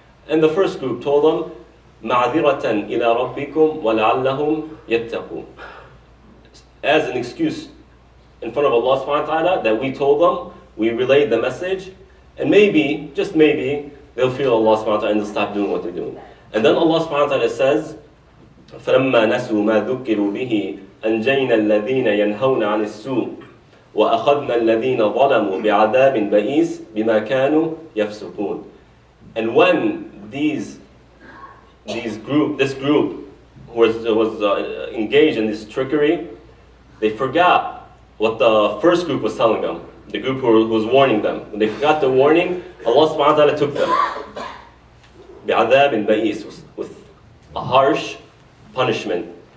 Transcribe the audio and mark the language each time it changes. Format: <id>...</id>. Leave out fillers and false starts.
<en>And the first group told them,</en> <ar>مَعْذِرَةً إِلَىٰ رَبِّكُمْ وَلَعَلَّهُمْ يَتَّقُونَ.</ar> <en>As an excuse in front of Allah subhanahu wa ta'ala that we told them, we relayed the message, and maybe, just maybe, they'll feel Allah subhanahu wa ta'ala and they'll stop doing what they're doing. And then Allah subhanahu wa ta'ala says,</en> <ar>فَلَمَّا نَسُوا مَا ذُكِّرُوا بِهِ أَنْجَيْنَا الَّذِينَ يَنْهَوْنَ عَنِ السُّوءِ وَأَخَذْنَا الَّذِينَ ظَلَمُوا بِعَذَابٍ بَئِيسٍ بِمَا كَانُوا يَفْسُقُونَ.</ar> <en>And when this group was engaged in this trickery, they forgot what the first group was telling them, the group who was warning them. When they forgot the warning, Allah subhanahu wa ta'ala took them.</en> <ar>بِعَذَابٍ بَئِيسٍ,</ar> <en>with a harsh punishment.</en>